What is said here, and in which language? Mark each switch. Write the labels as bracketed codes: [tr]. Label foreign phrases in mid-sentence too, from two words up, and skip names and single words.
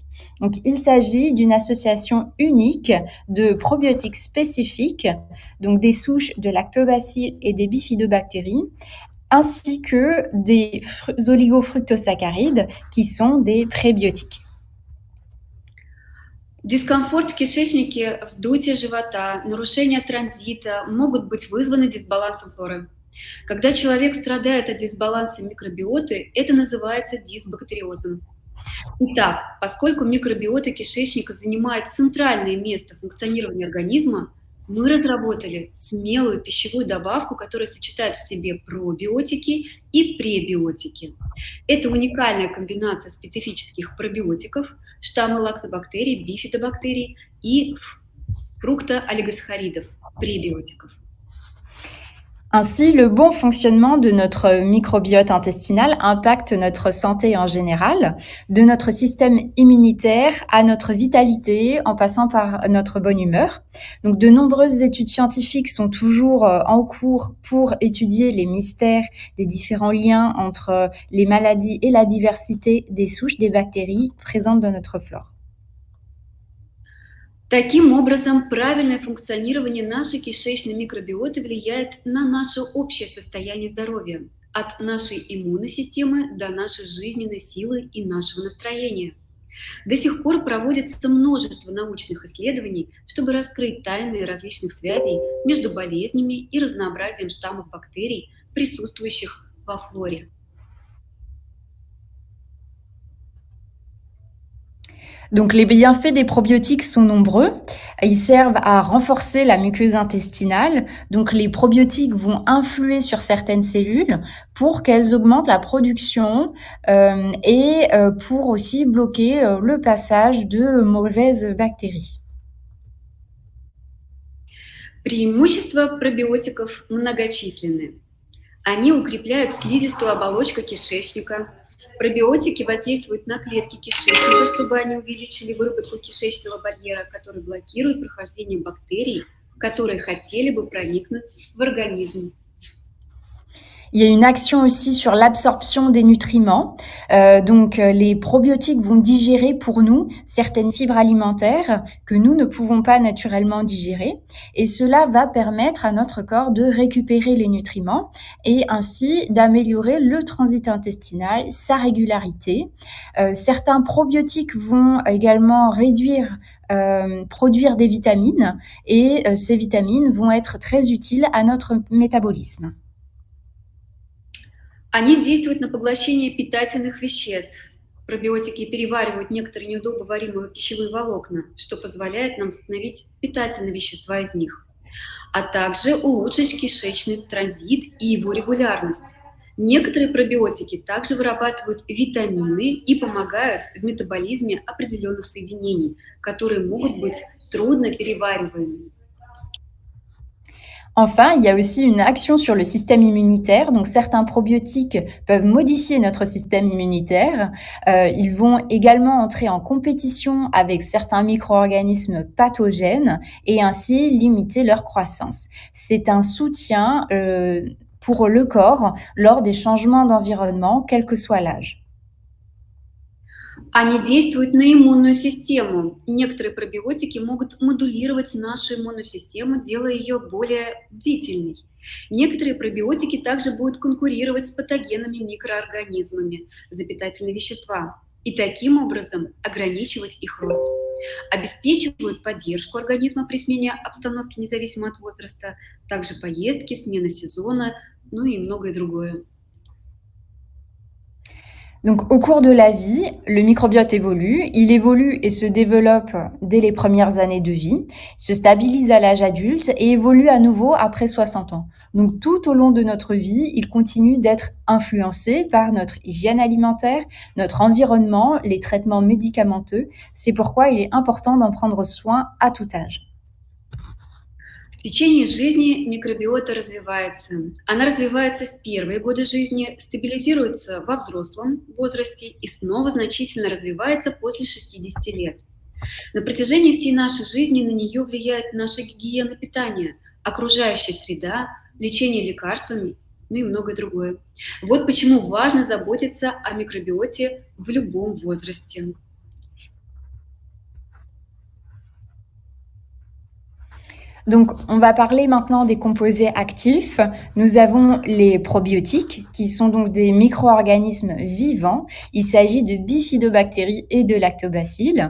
[fr] Donc, il s'agit d'une association unique de probiotiques spécifiques, donc des souches de lactobacilles et des bifidobactéries, ainsi que des oligofructosaccharides qui sont des prébiotiques. [ru] Дискомфорт в кишечнике, вздутие живота, нарушение транзита могут быть вызваны дисбалансом флоры. Когда человек страдает от дисбаланса микробиоты, это называется дисбактериозом. Итак, поскольку микробиота кишечника занимает центральное место в функционировании организма, мы разработали смелую пищевую добавку, которая сочетает в себе пробиотики и пребиотики. Это уникальная комбинация специфических пробиотиков, штаммы лактобактерий, бифидобактерий и фруктоолигосахаридов, пребиотиков. [fr] Ainsi, le bon fonctionnement de notre microbiote intestinal impacte notre santé en général, de notre système immunitaire à notre vitalité, en passant par notre bonne humeur. Donc, de nombreuses études scientifiques sont toujours en cours pour étudier les mystères des différents liens entre les maladies et la diversité des souches des bactéries présentes dans notre flore. [ru] Таким образом, правильное функционирование нашей кишечной микробиоты влияет на наше общее состояние здоровья, от нашей иммунной системы до нашей жизненной силы и нашего настроения. До сих пор проводится множество научных исследований, чтобы раскрыть тайны различных связей между болезнями и разнообразием штаммов бактерий, присутствующих во флоре. [fr] Donc, les bienfaits des probiotiques sont nombreux. Ils servent à renforcer la muqueuse intestinale. Donc, les probiotiques vont influer sur certaines cellules pour qu'elles augmentent la production et pour aussi bloquer le passage de mauvaises bactéries. [ru] Преимущества пробиотиков многочисленны. Они укрепляют слизистую оболочку кишечника, Пробиотики воздействуют на клетки кишечника, чтобы они увеличили выработку кишечного барьера, который блокирует прохождение бактерий, которые хотели бы проникнуть в организм. [fr] Il y a une action aussi sur l'absorption des nutriments. Les probiotiques vont digérer pour nous certaines fibres alimentaires que nous ne pouvons pas naturellement digérer. Et cela va permettre à notre corps de récupérer les nutriments et ainsi d'améliorer le transit intestinal, sa régularité. Certains probiotiques vont également produire des vitamines et ces vitamines vont être très utiles à notre métabolisme. [ru] Они действуют на поглощение питательных веществ. Пробиотики переваривают некоторые неудобоваримые пищевые волокна, что позволяет нам восстановить питательные вещества из них, а также улучшить кишечный транзит и его регулярность. Некоторые пробиотики также вырабатывают витамины и помогают в метаболизме определенных соединений, которые могут быть трудно перевариваемыми. [fr] Enfin, il y a aussi une action sur le système immunitaire. Donc, certains probiotiques peuvent modifier notre système immunitaire. Ils vont également entrer en compétition avec certains micro-organismes pathogènes et ainsi limiter leur croissance. C'est un soutien pour le corps lors des changements d'environnement, quel que soit l'âge. [ru] Они действуют на иммунную систему. Некоторые пробиотики могут модулировать нашу иммунную систему, делая ее более бдительной. Некоторые пробиотики также будут конкурировать с патогенными микроорганизмами за питательные вещества и таким образом ограничивать их рост. Обеспечивают поддержку организма при смене обстановки независимо от возраста, также поездки, смена сезона, ну и многое другое. [fr] Donc, au cours de la vie, le microbiote évolue. Il évolue et se développe dès les premières années de vie, se stabilise à l'âge adulte et évolue à nouveau après 60 ans. Donc, tout au long de notre vie, il continue d'être influencé par notre hygiène alimentaire, notre environnement, les traitements médicamenteux. C'est pourquoi il est important d'en prendre soin à tout âge. [ru] В течение жизни микробиота развивается. Она развивается в первые годы жизни, стабилизируется во взрослом возрасте и снова значительно развивается после 60 лет. На протяжении всей нашей жизни на нее влияет наша гигиена питания, окружающая среда, лечение лекарствами, ну и многое другое. Вот почему важно заботиться о микробиоте в любом возрасте. [fr] Donc, on va parler maintenant des composés actifs. Nous avons les probiotiques, qui sont donc des micro-organismes vivants. Il s'agit de bifidobactéries et de lactobacilles.